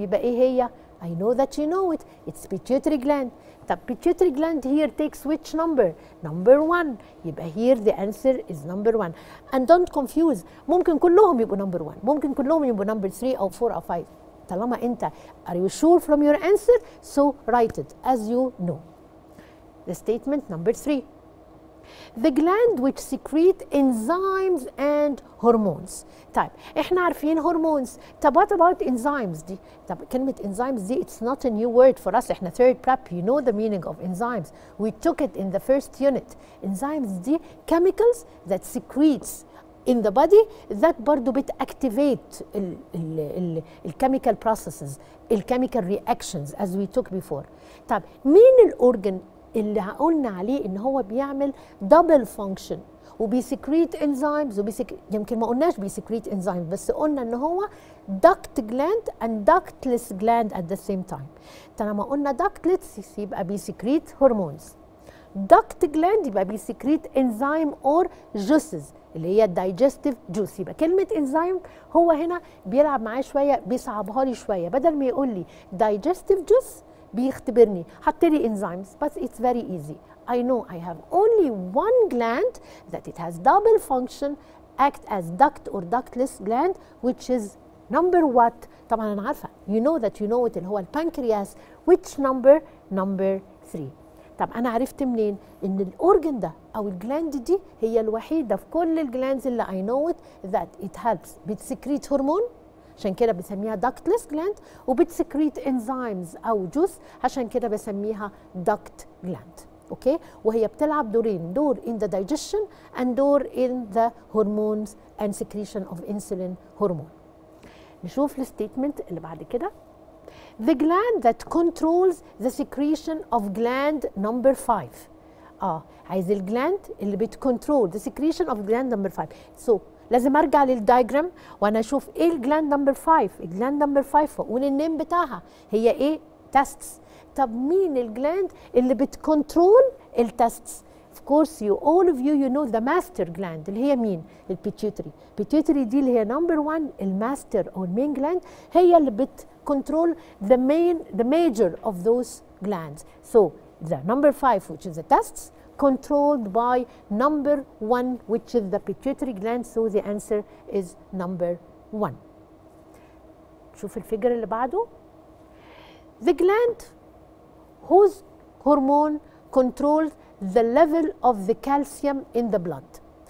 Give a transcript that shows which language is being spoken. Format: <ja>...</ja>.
<ar>يبقى ايه هي؟</ar> <en>I know that you know it. It's pituitary gland. طب pituitary gland here takes which number? Number 1. يبقى here the answer is number 1. And don't confuse.</en> <ar>ممكن كلهم يبقوا number 1. ممكن كلهم يبقوا number 3 أو 4 أو 5. طالما أنت</ar> <en>are you sure from your answer? So write it as you know. The statement number 3. The gland which secrete enzymes and hormones.</en> <ar>طيب احنا عارفين hormones.</ar> <en>طب what about enzymes دي؟ طب كلمة enzymes دي it's not a new word for us. احنا third prep you know the meaning of enzymes. We took it in the first unit. Enzymes دي chemicals that secretes in the body that برضو بتactivate ال chemical processes, ال chemical reactions as we took before.</en> <ar>طب مين الأورجن اللي قلنا عليه ان هو بيعمل دبل فانكشن وبيسكريت انزيمز يمكن ما قلناش بيسكريت انزيمز بس قلنا ان هو</ar> <en>duct gland and ductless gland at the same time.</en> <ar>طالما قلنا ductless يبقى بيسكريت هرمونز، duct gland يبقى بيسكريت انزيم اور جوسز اللي هي الدايجستيف جوس. يبقى كلمه انزيم هو هنا بيلعب معايا شويه، بيصعبها لي شويه، بدل ما يقول لي digestive juice بيختبرني حط لي enzymes</ar> <en>but it's very easy. I know I have only one gland that it has double function act as duct or ductless gland which is number what؟ طبعا انا عارفه you know that you know it</en> <ar>اللي هو البنكرياس.</ar> <en>which number؟ number 3.</en> <ar>طب انا عرفت منين ان الاورجن ده او الجلاند دي هي الوحيده في كل الجلاندز اللي</ar> <en>I know it that it helps</en> <ar>بتسكريت هرمون عشان كده بسميها ductless gland وبتسكريت انزيمز او جوس عشان كده بسميها duct gland. اوكي وهي بتلعب دورين،</ar> <en>دور in the digestion and دور in the hormones and secretion of insulin hormone. نشوف الستيتمنت اللي بعد كده. The gland that controls the secretion of gland number 5. عايز الجلاند اللي بتكنترول the secretion of gland number 5.</en> <ar>So لازم ارجع للدايجرام وانا اشوف ايه الجلاند نمبر 5. الجلاند نمبر 5 واقول النيم بتاعها هي ايه؟ تيستس. طب مين الجلاند اللي بتكنترول التيستس؟</ar> <en>of course you all of you know the master gland</en> <ar>اللي هي مين؟ البيتيوتري. البيتيوتري دي اللي هي number 1 الماستر أو المين gland، هي اللي بتكنترول</ar> <en>the major of those glands. So the number 5 which is the testes controlled by number 1 which is the pituitary gland, so the answer is number 1. شوف الفيجر اللي بعده. The gland whose hormone controls the level of the calcium in the blood.</en>